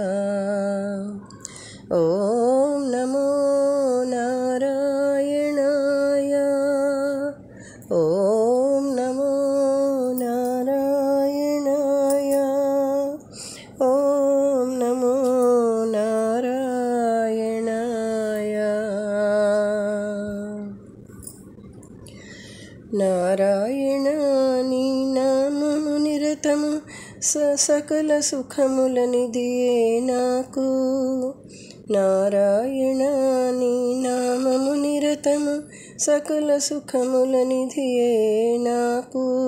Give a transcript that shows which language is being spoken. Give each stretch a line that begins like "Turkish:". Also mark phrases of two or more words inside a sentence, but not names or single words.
Sanskrit: ఓం నమో నారాయణాయ. ఓం నమో నారాయణాయ. ఓం నమో నారాయణాయ.
Telugu: నారాయణ నీ నామము నిరతము సకల సుఖముల నిధియే నాకు. నారాయణ నీ నామము నిరతము సకల సుఖముల నిధియే నాకు.